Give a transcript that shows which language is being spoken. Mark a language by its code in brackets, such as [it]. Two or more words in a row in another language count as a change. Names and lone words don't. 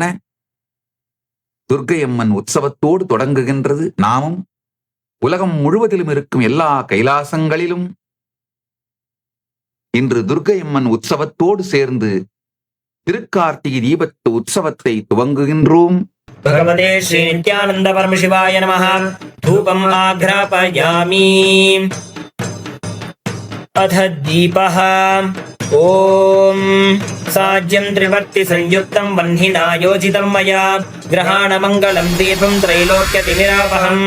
[ta] துர்க்கையம்மன் உற்சவத்தோடு தொடங்குகின்றது. நாமும் உலகம் முழுவதிலும் இருக்கும் எல்லா கைலாசங்களிலும் இன்று துர்க்கையம்மன் உற்சவத்தோடு சேர்ந்து திருக்கார்த்திகை தீபத்து உற்சவத்தை துவங்குகின்றோம். [sa] भगवते श्री नित्यानंद परम शिवाय नमः। धूपम् आघ्रापयामि। अथ दीपः। ओम साज्यं त्रिवर्ति संयुक्तं वह्निना योजितं मया ग्रहाण मंगलं दीपं त्रैलोक्यतिमिरापहम्।